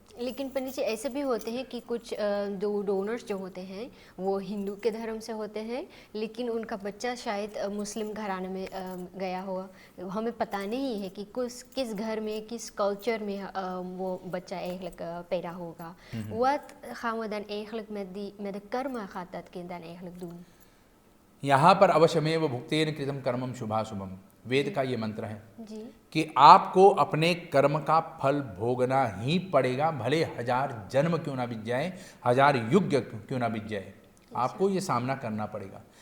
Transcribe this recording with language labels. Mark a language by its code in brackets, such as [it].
[hi] लेकिन पंडित जी ऐसे भी होते हैं कि कुछ दो डोनर्स जो होते हैं वो हिंदू के धर्म से होते हैं, लेकिन उनका बच्चा शायद मुस्लिम घराने में गया हुआ, हमें पता नहीं है कि किस घर में, किस कल्चर में वो बच्चा eigenlijk पैदा होगा। [nl] Wat gaan we dan eigenlijk met de karma gaat dat kind dan eigenlijk doen? [hi] यहाँ पर [sa] अवश्यमेव भुक्तेन कृतम कर्मम शुभाशुभम, [hi] वेद का ये मंत्र है जी। कि आपको अपने कर्म का फल भोगना ही पड़ेगा, भले 1000 जन्म क्यों ना बीत जाए, 1000 युग क्यों ना बीत जाए, आपको ये सामना करना पड़ेगा।